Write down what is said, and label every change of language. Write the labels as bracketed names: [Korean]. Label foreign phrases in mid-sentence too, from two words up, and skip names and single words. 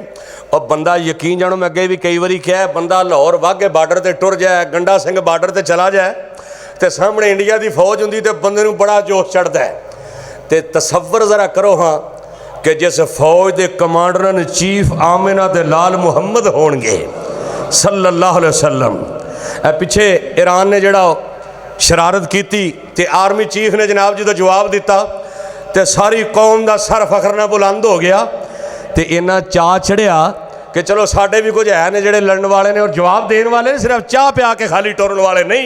[Punjabi] اور بندہ یقین جانو، میں اگے بھی کئی باری کہا، بندہ لاہور واہگے بارڈر تے ٹر جائے، گنڈا سنگھ بارڈر تے چلا جائے تے سامنے انڈیا کی فوج ہوندی تے بندے نوں بڑا جوش چڑھتا ہے. تے تصور ذرا کرو ہاں کہ جس فوج کے [English] commander in chief [Punjabi] آمنہ تے لال محمد ہونگے [Arabic] صلى الله عليه وسلم. [Punjabi] پچھے ایران نے جڑا شرارت کی تے [English] army chief [Punjabi] نے جناب جی کا جواب دتا تے ساری قوم کا سر فخر نال بلند ہو گیا. تے اِنّا چاہ چڑھیا کہ چلو ساڈے بھی کجھ ہے نے جیہڑے لڑن والے نے اور جواب دینے والے نے، صرف چاہ پیا کے خالی ٹرن والے نہیں.